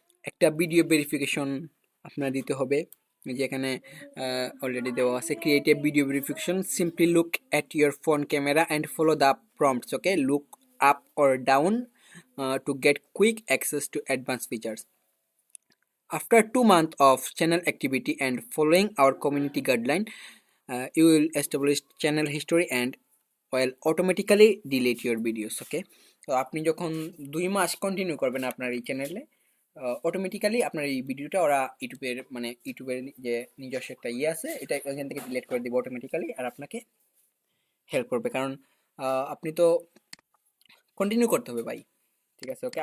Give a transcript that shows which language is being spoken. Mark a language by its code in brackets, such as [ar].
[bn] একটা video verification আপনার দিতে হবে, যেখানে অলরেডি দেওয়া আছে, [en] Create a video verification, simply look at your phone camera and follow the prompts. Okay, look up or down to get quick access to advance features. After 2 months of channel activity and following our community guideline, you will establish channel history and will automatically delete your videos. [bn] Okay, তো আপনি যখন 2 মাস continue করবেন আপনার এই চ্যানেলে, automatically আপনার এই ভিডিওটা ওরা ইউটিউবের যে নিজস্ব একটা ইয়ে আছে, এটা এখান থেকে ডিলিট করে দিবে অটোমেটিক্যালি, আর আপনাকে হেল্প করবে, কারণ আপনি তো কন্টিনিউ করতে হবে ভাই। ঠিক আছে, ওকে।